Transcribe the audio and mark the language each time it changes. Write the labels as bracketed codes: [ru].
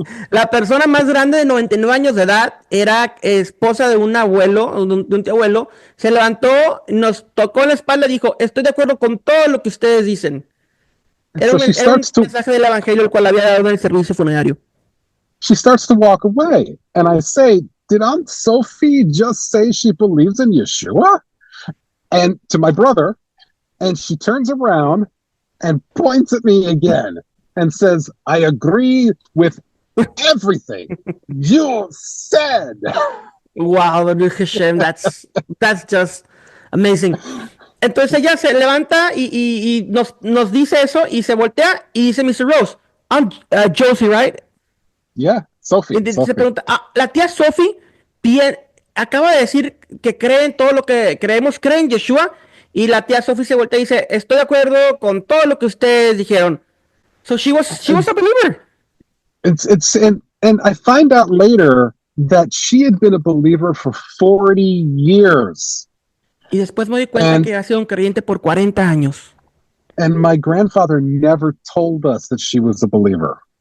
[es] La persona más grande de 99 años de edad era esposa de un abuelo, de un tío abuelo. Se levantó, nos tocó la espalda y dijo, estoy de acuerdo con todo lo que ustedes dicen. Era un mensaje del evangelio el cual había dado en el servicio funerario. [en] She starts to walk away, and I say, did Aunt Sophie just say she believes in Yeshua? And to my brother, and she turns around and points at me again and says, I agree with everything you said. Wow, Hashem, that's just amazing. [es] Entonces ella se levanta y nos dice eso y se voltea y dice, Mr. [en] Rose, I'm Josie, right? Yeah, Sophie. [es] Se pregunta, la tía Sophie acaba de decir que cree en todo lo que creemos, cree en Yeshua, y la tía Sophie se voltea y dice, estoy de acuerdo con todo lo que ustedes dijeron. [en] So she was a believer. And I find out later that she had been a believer for 40 years. [es] Y después me di cuenta que ha sido un creyente por 40 años. [en] And my grandfather never told us that she was a believer.